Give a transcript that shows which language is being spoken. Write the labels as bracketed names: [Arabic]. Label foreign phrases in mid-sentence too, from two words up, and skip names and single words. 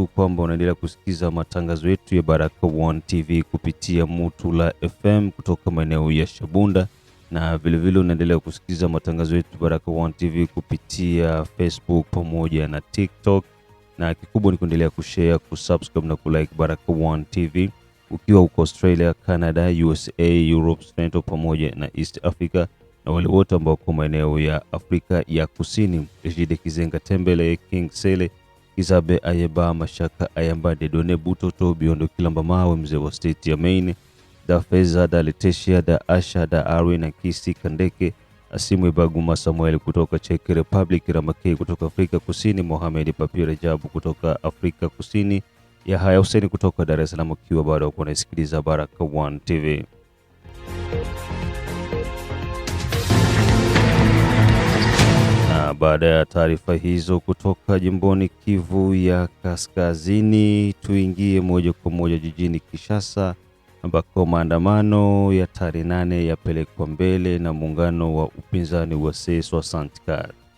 [Swahili] kwamba unaendelea kusikiza matangazo yetu ya Baraka One TV kupitia Mutula FM kutoka maeneo ya Shabunda, na vilevile unaendelea kusikiza matangazo yetu Baraka One TV kupitia Facebook pamoja na TikTok, na kikubwa ni kuendelea kushare, kusubscribe na kulike Baraka One TV ukiwa uko Australia, Canada, USA, Europe, Central pamoja na East Africa, na wale wote ambao kwa maeneo ya Afrika ya Kusini. Ejide Kizenga Tembele, King Sele, Kizabe Ayeba, Mashaka Ayambade, Done Butoto, Biondo Kilamba Mawe, mzee wa state ya Maine, da Feza, da Leticia, da Asha, da Arwin na Kisi Kandeke, Asimu Ibaguma Samuel kutoka Czech Republic, Ramakei kutoka Afrika Kusini, Mohamed Papira Jabu kutoka Afrika Kusini, Yahya Hussein kutoka Dar es Salaam, kiwa bado unasikiliza Baraka One TV. Na baada ya taarifa hizo kutoka jimboni Kivu ya Kaskazini, tuingie moja kwa moja jijini Kinshasa ambako maandamano ya tarehe 8 yapelekwa mbele na muungano wa upinzani wa C64.